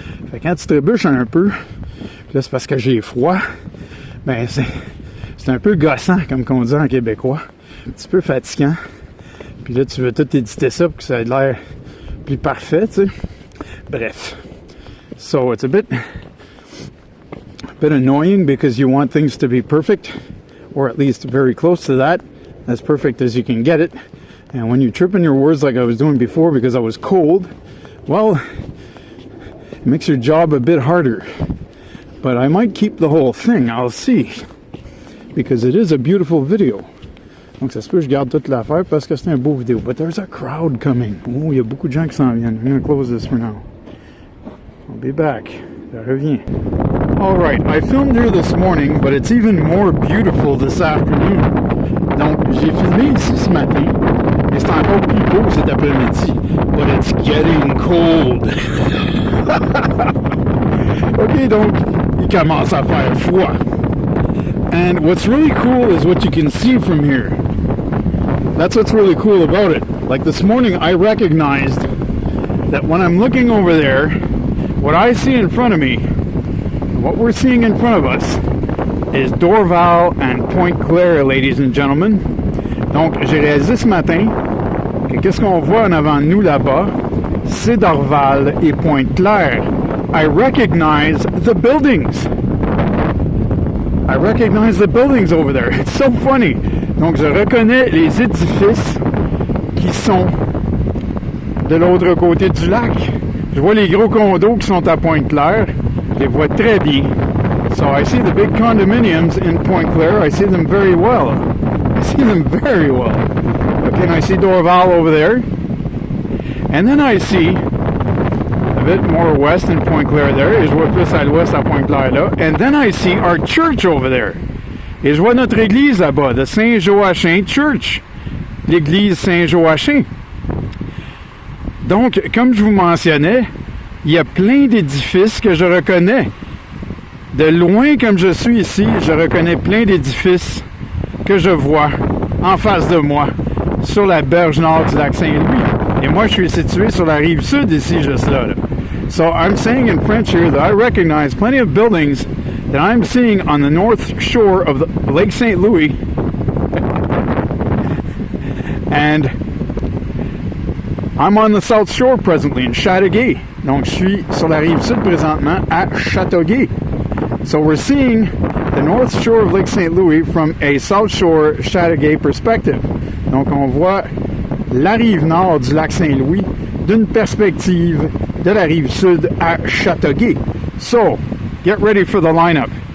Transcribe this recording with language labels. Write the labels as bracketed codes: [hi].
[fr] Fait que quand tu trébuches un peu, là c'est parce que j'ai froid, ben c'est un peu gossant, comme qu'on dit en québécois. Un petit peu fatigant. Puis là, tu veux tout éditer ça pour que ça ait l'air plus parfait, tu sais. Bref. [en] So, it's a bit annoying because you want things to be perfect, or at least very close to that, as perfect as you can get it. And when you trip on your words like I was doing before because I was cold, well, it makes your job a bit harder. But I might keep the whole thing, I'll see. Because it is a beautiful video. [fr] Donc ça se peut que je garde toute l'affaire parce que c'est un beau vidéo. [en] But there's a crowd coming. [fr] Oh, il y a beaucoup de gens qui s'en viennent. [en] I'm going to close this for now. I'll be back. [fr] Ça revient. [en] Alright, I filmed here this morning, but it's even more beautiful this afternoon. [fr] Donc, j'ai filmé ici ce matin, et c'est encore plus beau cet après-midi. [en] But it's getting cold. [fr] Ok, donc, il commence à faire froid. [en] And what's really cool is what you can see from here. That's what's really cool about it. Like this morning, I recognized that when I'm looking over there, what I see in front of me, what we're seeing in front of us, is Dorval and Pointe Claire, ladies and gentlemen. [fr] Donc, j'ai réalisé ce matin que qu'est-ce qu'on voit en avant de nous là-bas, c'est Dorval et Pointe Claire. [en] I recognize the buildings. I recognize the buildings over there. It's so funny. [fr] Donc, je reconnais les édifices qui sont de l'autre côté du lac. Je vois les gros condos qui sont à Pointe-Claire. Je les vois très bien. [en] So, I see the big condominiums in Pointe-Claire. I see them very well. I see them very well. Okay, and I see Dorval over there. And then I see a bit more west in Pointe-Claire there. [fr] Et je vois plus à l'ouest à Pointe-Claire là. [en] And then I see our church over there. [fr] Et je vois notre église là-bas, de Saint-Joachim Church. L'église Saint-Joachim. Donc, comme je vous mentionnais, il y a plein d'édifices que je reconnais. De loin comme je suis ici, je reconnais plein d'édifices que je vois en face de moi, sur la berge nord du lac Saint-Louis. Et moi, je suis situé sur la rive sud ici, juste là. [en] So I'm saying in French here that I recognize plenty of buildings that I'm seeing on the north shore of the Lake St. Louis. And I'm on the south shore presently in Châteauguay. [fr] Donc, je suis sur la rive sud présentement à Châteauguay. [en] So we're seeing the north shore of Lake St. Louis from a south shore Châteauguay perspective. [fr] Donc, on voit la rive nord du lac Saint-Louis d'une perspective de la rive sud à Châteauguay. [en] So, get ready for the lineup.